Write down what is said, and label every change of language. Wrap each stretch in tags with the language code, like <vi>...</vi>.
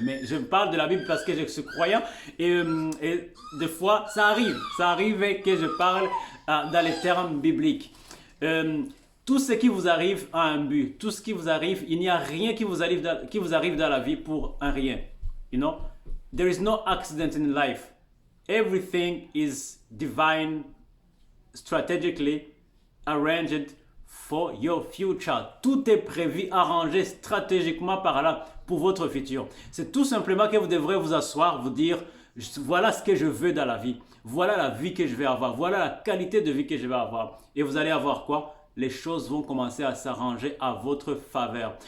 <fr>Mais je parle de la Bible parce que je suis croyant et des fois ça arrive que je parle dans les termes bibliques. Tout ce qui vous arrive a un but. Tout ce qui vous arrive, il n'y a rien qui vous arrive dans la vie pour un rien.</fr> <en>You know, there is no accident in life. Everything is divine, strategically arranged for your future.</en> <fr>Tout est prévu, arrangé stratégiquement par là pour votre futur. C'est tout simplement que vous devrez vous asseoir, vous dire, voilà ce que je veux dans la vie. Voilà la vie que je vais avoir. Voilà la qualité de vie que je vais avoir. Et vous allez avoir quoi? Les choses vont commencer à s'arranger à votre faveur.</fr>